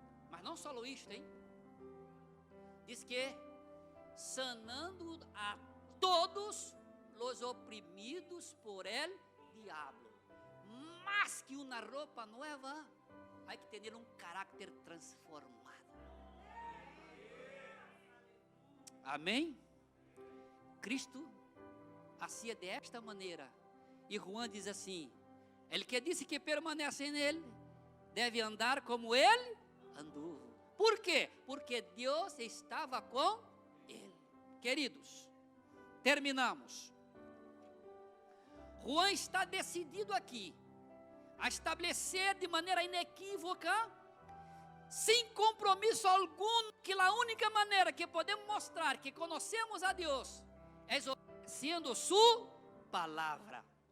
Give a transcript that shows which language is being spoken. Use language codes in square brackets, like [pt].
[pt] Mas não só isto, hein? Diz que sanando a todos os oprimidos [es] por el diablo. [pt] Más que uma roupa nova, há que ter um caráter transformado. Amém? [es] Cristo hacía de esta maneira. [pt] E Juan diz assim: ele que disse que permanece nele deve andar como ele andou. Por quê? Porque Deus estava com ele. Queridos, terminamos. Juan está decidido aqui a estabelecer de maneira inequívoca, sem compromisso algum, que a única maneira que podemos mostrar que conhecemos a Deus é obedecendo sua palavra.